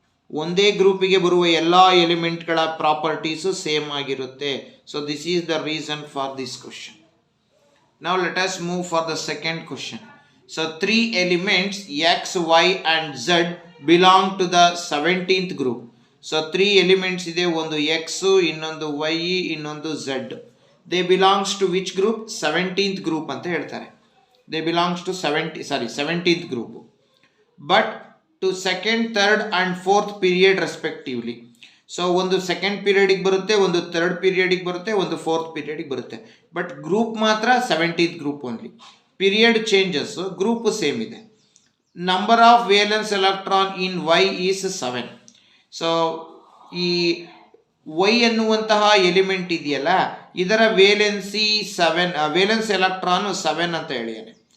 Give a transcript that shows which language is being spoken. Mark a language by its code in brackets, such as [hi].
[kn] ಒಂದೇ ಗ್ರೂಪಿಗೆ ಬರುವ ಎಲ್ಲ ಎಲಿಮೆಂಟ್ಗಳ ಪ್ರಾಪರ್ಟೀಸು ಸೇಮ್ ಆಗಿರುತ್ತೆ. [en] So this is the reason for this question. Now let us move for the second question. So three elements X, Y and Z belong to the 17th group. [kn] So three elements ಇದೆ, ಒಂದು X, ಇನ್ನೊಂದು Y, ಇನ್ನೊಂದು Z. [en] They belongs to which group? [kn] 17th group ಅಂತ ಹೇಳ್ತಾರೆ. [en] They belongs to 17th group. But to second, third and fourth period respectively. [kn] So ಒಂದು second ಪೀರಿಯಡಿಗೆ ಬರುತ್ತೆ, ಒಂದು third ಪೀರಿಯಡಿಗೆ ಬರುತ್ತೆ, ಒಂದು ಫೋರ್ತ್ ಪೀರಿಯಡಿಗೆ ಬರುತ್ತೆ. [en] But group ಮಾತ್ರ 17th group only. Period changes, group same ಇದೆ. Number of valence electron in Y is 7. [kn] So ಈ Y ಅನ್ನುವಂತಹ ಎಲಿಮೆಂಟ್ ಇದೆಯಲ್ಲ, ಇದರ ವೇಲೆನ್ಸಿ 7, ವೇಲೆನ್ಸ್ ಎಲೆಕ್ಟ್ರಾನ್ 7 ಅಂತ ಹೇಳಿಯಾನೆ.